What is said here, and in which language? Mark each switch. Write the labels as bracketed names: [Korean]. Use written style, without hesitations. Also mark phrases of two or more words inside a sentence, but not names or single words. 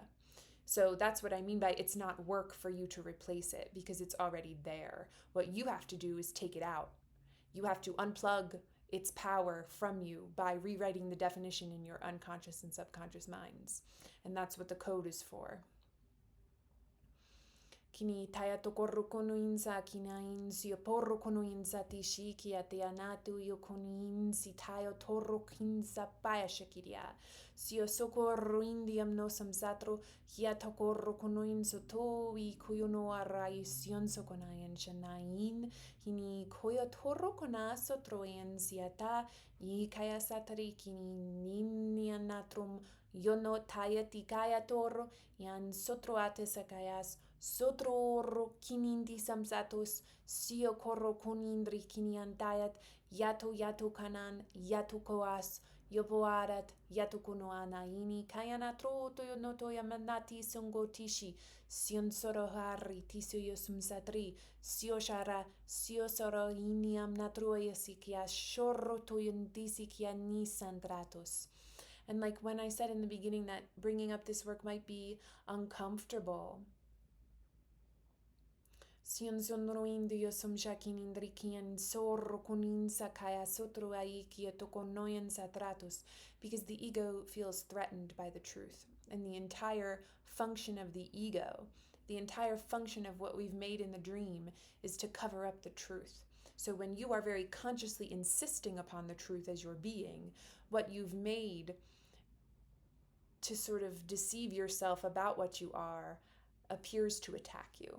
[English] So that's what I mean by it's not work for you to replace it, because it's already there. What you have to do is take it out. You have to unplug its power from you by rewriting the definition in your unconscious and subconscious minds. And that's what the code is for. Kini tayato korro konuinsa kinain sio porro konuinsa tishi kia te anatu yo konuinsi tayo torro kinsa paya shakiria. Sio socorro indiam no samsatro kia tokorro konuinso to I kuyono arai sion sokonayan shanain kini koyo torro konaso troen siata I kaya satari kini ninianatrum yono tayati kaya torro yan sotroate sakayas Sotroro kinindi samsatos, sio korro konindri kiniantayat, yato kanan, yato koas, yopoarat, yato konoana ini, kayanatro toyo no toya manati songo tishi, sion soro harri, tisio yosum satri, sio shara, sio soro iniam natroya sikia, shorro toyon disikia nisandratos. And like when I said in the beginning that bringing up this work might be uncomfortable, Sion sonroin dio somshakin indrikian sorro kuninsa kaya sotro aiki tokonoyan satratus, because the ego feels threatened by the truth. And the entire function of the ego, the entire function of what we've made in the dream, is to cover up the truth. So when you are very consciously insisting upon the truth as your being, what you've made to sort of deceive yourself about what you are appears to attack you.